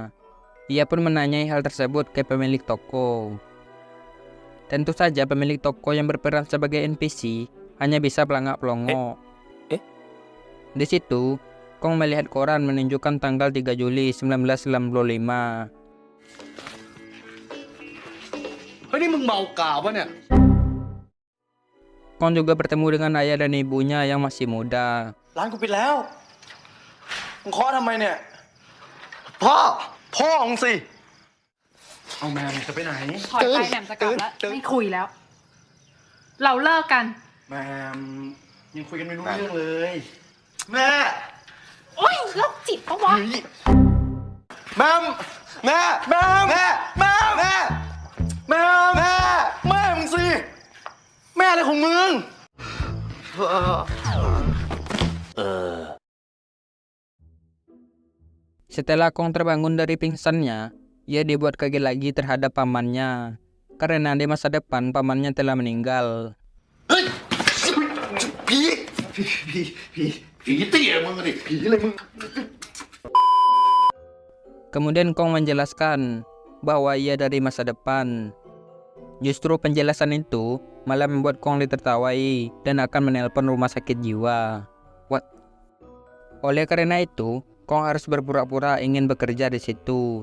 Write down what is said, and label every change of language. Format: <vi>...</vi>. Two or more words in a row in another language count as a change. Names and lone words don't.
<id>Ia pun menanyai hal tersebut ke pemilik toko. Tentu saja pemilik toko yang berperan sebagai NPC hanya bisa pelangak-pelongok. Di situ, Kong melihat koran menunjukkan tanggal 3 Juli 1995.</id> <th>เฮ้ยนี่มึงเมากาวปะเนี่ย</th> <id>Kong juga bertemu dengan ayah dan ibunya yang masih muda.</id> <th>ร้านกูปิดแล้วมึงเคาะทำไมเนี่ยพ่อมึงสิเอาแม่มึงจะไปไหน ถอยไปแหม่มจะกลับแล้วไม่คุยแล้ว เราเลิกกัน แม่ยังคุยกันไม่รู้เรื่องเลย แม่ โอ๊ยโรคจิตปะวะ แม่แม่แม่แม่แม่แม่แม่แม่แม่มึงสิแม่อะไรของมึง</th> <id>Setelah Kong terbangun dari pingsannya, ia dibuat kaget lagi terhadap pamannya. Karena di masa depan pamannya telah meninggal.</id> <th>เฮ้ยผีผีเตี้ยมึงดิผีอะไรมึง</th> <id>Kemudian Kong menjelaskan bahwa ia dari masa depan. Justru penjelasan itu malah membuat Kong ditertawai dan akan menelpon rumah sakit jiwa. Oleh karena itu, Kong harus berpura-pura ingin bekerja di situ.</id>